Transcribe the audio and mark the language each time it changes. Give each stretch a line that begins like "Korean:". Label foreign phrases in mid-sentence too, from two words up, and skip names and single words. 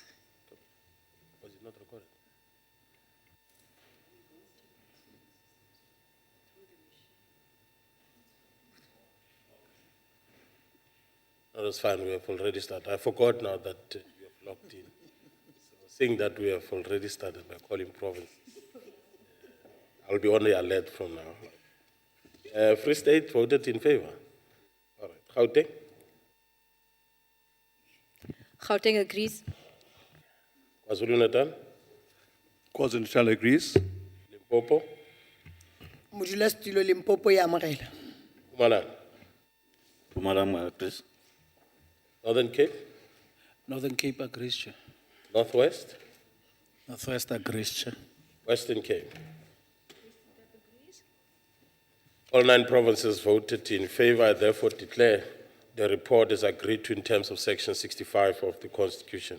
English: Was it not recorded? No, that's fine. We have already started. I forgot now that you have logged in. So seeing that we have already started by calling province, I'll be on the alert from now. Free State voted in favor. All right. Gauteng? Gauteng agrees. KwaZulu-Natal? KwaZulu-Natal agrees. Limpopo?
Northern Sotho: Modulasetulo Limpopo ya amogela.
English: Mpumalanga? Mpumalanga agrees. Northern Cape? Northern Cape agrees, Chair. Northwest? Northwest agrees, Chair. Western Cape? All 9 provinces voted in favor. I therefore declare the report is agreed to in terms of Section 65 of the Constitution.